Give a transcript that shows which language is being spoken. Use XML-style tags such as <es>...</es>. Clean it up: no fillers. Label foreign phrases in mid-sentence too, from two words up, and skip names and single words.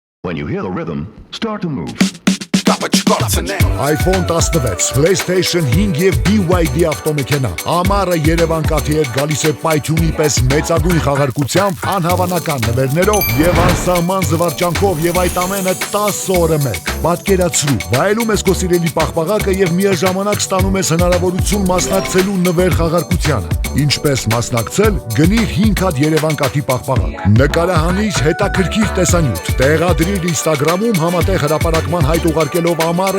<en>When you hear the rhythm, start to move.</en> <hy>iPhone 16, PlayStation 5 և BYD ավտոմեքենա Ամառը Երևան կաթի հետ գալիս է պայթյունի պես մեծագույն խաղարկությամբ, անհավանական նվերներով և անսահման զվարճանքով և այդ ամենը 10 օրը մեկ Պատկերացրու, վայելում ես քո սիրելի պաղպաղակը և միաժամանակ ստանում ես հնարավորություն մասնակցելու նվեր խաղարկությանը Ինչպես մասնակցել, գնիր 5 հատ Երևան կաթի պաղպաղակ Նկարահանիր հետաքրքիր տեսանյութ Տեղադրիր Instagram-ում համատեղ հրապարակման հայտ ուղարկելով ամառը</hy>